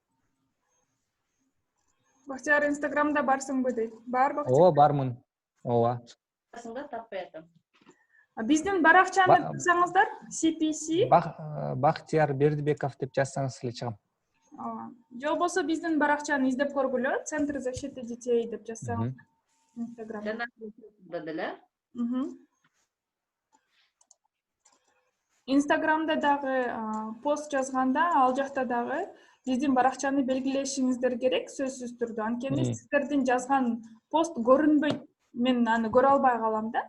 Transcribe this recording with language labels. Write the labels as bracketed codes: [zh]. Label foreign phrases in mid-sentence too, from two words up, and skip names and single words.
[ky] Бактияр Инстаграмда барсыңбы дейт. Бар Бактияр? Ооба, бармын. Ооба. Барсыңда таппай атам. Биздин баракчаны жазсаңыздар, CPC. Бактияр Бердибеков деп жазсаңыз эле чыгам. Же болбосо биздин баракчаны издеп көргүлө, Центр защиты детей деп жазсаңыз. Инстаграмда. Жана деле. Инстаграмда дагы пост жазганда, ал жакта дагы биздин баракчаны белгилешиңиздер керек, сөзсүз түрдө. Анткени сиздердин жазган пост көрүнбөйт. Мен аны көрө албай калам да.